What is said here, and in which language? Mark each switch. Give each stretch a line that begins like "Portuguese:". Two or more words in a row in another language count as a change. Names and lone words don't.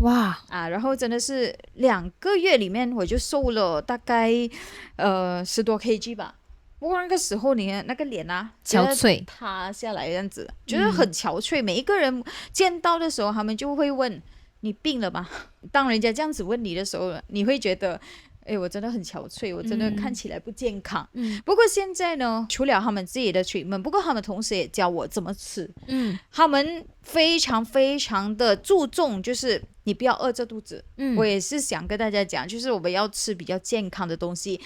Chinese: 哇然後真的是2個月裡面我就瘦了大概10多 kg 吧。不過那個時候你那個臉憔悴塌下來這樣子，覺得很憔悴。每一個人見到的時候，他們就會問你病了嗎？當人家這樣子問你的時候，你會覺得我真的很憔悴，我真的看起來不健康。不過現在呢，除了他們自己的 treatment， 不過他們同時也教我怎麼吃。他們非常非常的注重，就是你不要餓着肚子。我也是想跟大家講，就是我們要吃比較健康的東西。